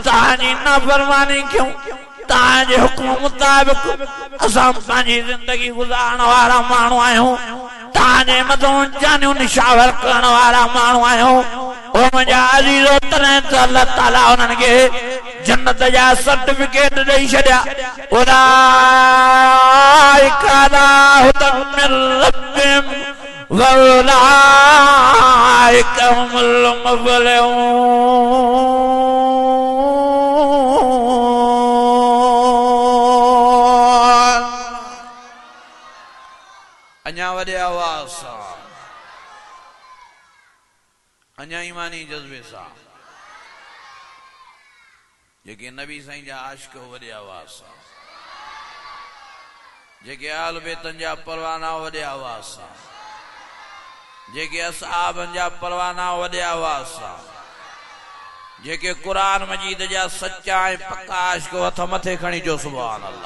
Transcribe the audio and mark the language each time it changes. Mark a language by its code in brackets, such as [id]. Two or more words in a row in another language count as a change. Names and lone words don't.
[sd] तव्हांजी नाफ़रमानी कयूं तव्हांजे हुकुम मुताबिक़ असां पंहिंजी ज़िंदगी गुज़ारण वारा माण्हू आहियूं तव्हांजे मथां जानियूं निशावर करण वारा माण्हू आहियूं ओ मुंहिंजा अज़ीज़ो तॾहिं त [ar] الله تعالى [sd] उन्हनि खे जन्नत जा सर्टिफिकेट ॾेई छॾिया [ar] أولئك على هدى من ربهم وأولئك هم المفلحون [sd] अञा वॾे आवाज़ सां अञा ईमानी जज़्बे सां जेके नबी साईं जा आशिक़ वॾे आवाज़ सां जेके आल बेतन जा परवाना वॾे आवाज़ सां, जेके असहाबन जा परवाना वॾे आवाज़ सां, जेके कुरान मजीद जा सच्चा ऐं पक्का आशिक़ हथ मथे खणी जो [ar] سبحان الله.